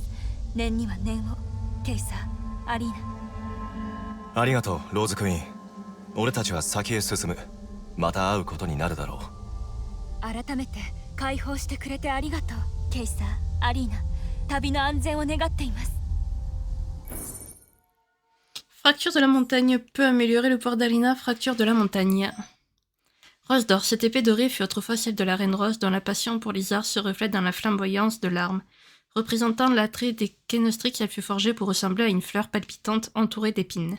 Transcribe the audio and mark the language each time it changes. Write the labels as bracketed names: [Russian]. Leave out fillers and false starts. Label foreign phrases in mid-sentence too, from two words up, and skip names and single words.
[Japanese] 念には念を。ケイサー、アリーナ。ありがとう、ローズクイーン。俺たちは先へ進む。また会うことになるだろう。改めて解放してくれてありがとう、ケイサー、アリーナ。旅の安全を願っています。 [French] Fracture de la montagne peut améliorer le pouvoir d'Alina. Fracture de la montagne. Rose d'or. Cette épée dorée fut autrefois celle de la reine Rose, dont la passion pour les arts se reflète dans la flamboyance de l'arme. Représentant l'attrait des Kenostrix, elle fut forgée pour ressembler à une fleur palpitante entourée d'épines.